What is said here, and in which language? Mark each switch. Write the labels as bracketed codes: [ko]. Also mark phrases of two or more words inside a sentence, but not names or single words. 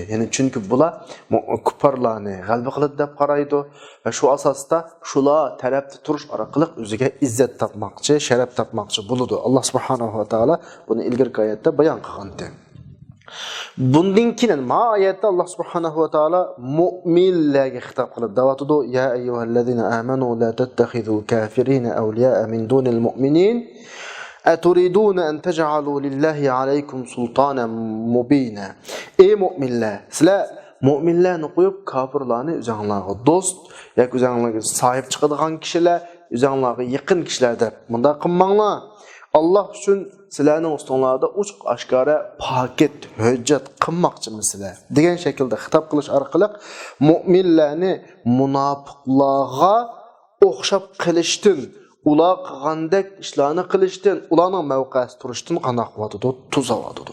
[uz] Ya'ni chunki bular kuffarlarni g'alaba qiladi deb qaraydi va shu asosda shular tarafda turish orqali o'ziga izzat topmoqchi, sharaf topmoqchi bo'ladi. Alloh [ar] سبحانه وتعالى [uz] buni ilgirki oyatda bayon qilgandi. Bundan keyin ma oyatda Alloh subhanahu va taolo mu'minlarga xitob qilib davotida [ar] يا أيها الذين آمنوا لا تتخذوا الكافرين أولياء من دون المؤمنين أتريدون أن تجعلوا لله عليكم سلطانا مبينا. [uz] Ey mu'minlar, sizlar mu'minlarni qo'yib kafirlarni o'zingizlarga do'st yoki o'zingizlarga sahib chiqadigan kishilar, o'zingizlarga yaqin kishilar deb bunda qilmanglar. Allah uchun sizlarning ustinglarda ochiq oshkora paket hujjat qilmoqchimisizlar degan shaklda xitob qilish orqali mu'minlarni munofiqlarga o'xshab qilishdan, ular qilgandek ishlarni qilishdan, ularning mavqesi turishdan qanoq bo'ladi, tuzavadi.